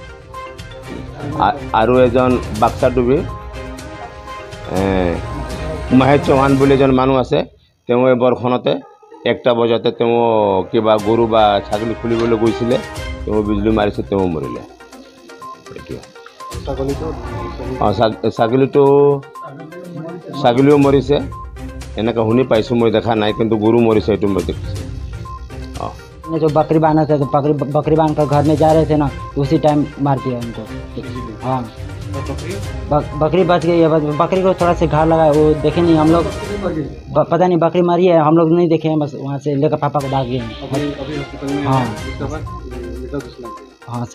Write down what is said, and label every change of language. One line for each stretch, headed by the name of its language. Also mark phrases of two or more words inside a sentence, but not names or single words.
Assamese: আৰু এজন বাক্সা ডুবি মহেশ চৌহান বুলি এজন মানুহ আছে তেওঁ এই বৰখনতে একটা বজাতে তেওঁ কিবা গৰু বা ছাগলী খুলিবলৈ গৈছিলে তেওঁ বিজুলী মাৰিছে তেওঁ মৰিলে ছাগলীও মৰিছে এনেকৈ শুনি পাইছোঁ মই দেখা নাই কিন্তু গৰু মৰিছে এইটো মই দেখিছোঁ
Hindi: जो बकरी बांधा था तो बकरी बांध कर घर में जा रहे थे ना उसी टाइम मार दिया उनको हाँ बकरी बच गई है बकरी को थोड़ा से घाव लगा वो देखे नहीं हम लोग पता नहीं बकरी मरी है हम लोग नहीं देखे हैं बस वहाँ से लेकर पापा को भाग गए हाँ हाँ सर